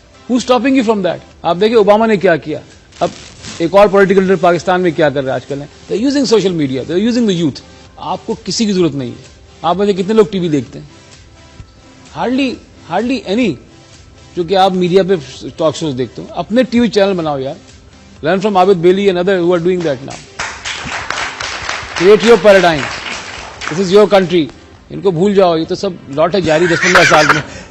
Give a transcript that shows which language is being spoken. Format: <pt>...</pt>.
<en>Who stopping you from that?</en> <ur>آپ دیکھیں Obama نے کیا کیا. اب ایک اور پولیٹیکل لیڈر پاکستان میں کیا کر رہے ہیں آج کل,</ur> <en>They are using social media, they are using the youth.</en> <ur>آپ کو کسی کی ضرورت نہیں ہے. آپ میں سے کتنے لوگ ٹی وی دیکھتے ہیں؟</ur> <en>Hardly any.</en> <ur>جو کہ آپ میڈیا پہ ٹاک شوز دیکھتے ہو, اپنے ٹی وی چینل بناؤ یار.</ur> <en>Learn from Abid Bailey and others who are doing that now. Create your paradigm. This is your country.</en> <ur>ان کو بھول جاؤ, یہ تو سب لوٹ ہے جاری 10-15 سال میں.</ur>